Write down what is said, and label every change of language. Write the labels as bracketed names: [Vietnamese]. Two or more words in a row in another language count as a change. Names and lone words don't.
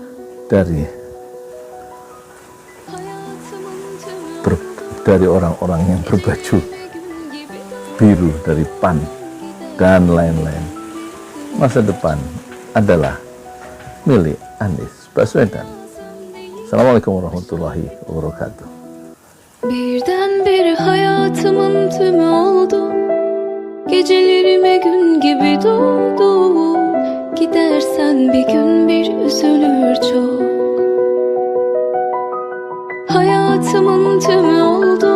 [Indonesian] dari orang-orang yang berbaju biru dari PAN dan lain-lain. Masa depan adalah milik Anies Baswedan. [Arabic] Assalamualaikum warahmatullahi wabarakatuh. [Turkish] Birdenbire hayatımın tümü oldu. Gecelerime gün gibi doldu. Gidersen bir gün bir üzülür çok. Hayatımın tümü oldu.